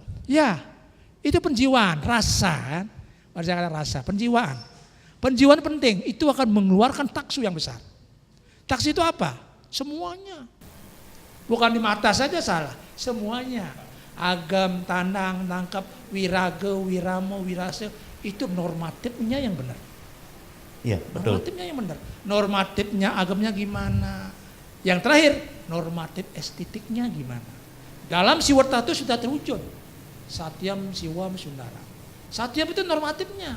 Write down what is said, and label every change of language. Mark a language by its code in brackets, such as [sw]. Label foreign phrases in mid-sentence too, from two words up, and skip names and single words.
[id] Ya, itu penjiwaan, rasa. Bahasa kata rasa, penjiwaan. Penjiwaan penting, itu akan mengeluarkan taksu yang besar. Taksu itu apa? Semuanya. Bukan di mata saja salah, semuanya. Agam, tandang, tangkap, wiraga, wirama, wirase, itu normatifnya yang benar. Iya, betul. Normatifnya yang benar. Normatifnya agamnya gimana? Yang terakhir, normatif estetiknya gimana? Dalam Siwarta itu sudah terwujud. [sa] Satyam, Siwam, Sundara. [id] Satyam itu normatifnya.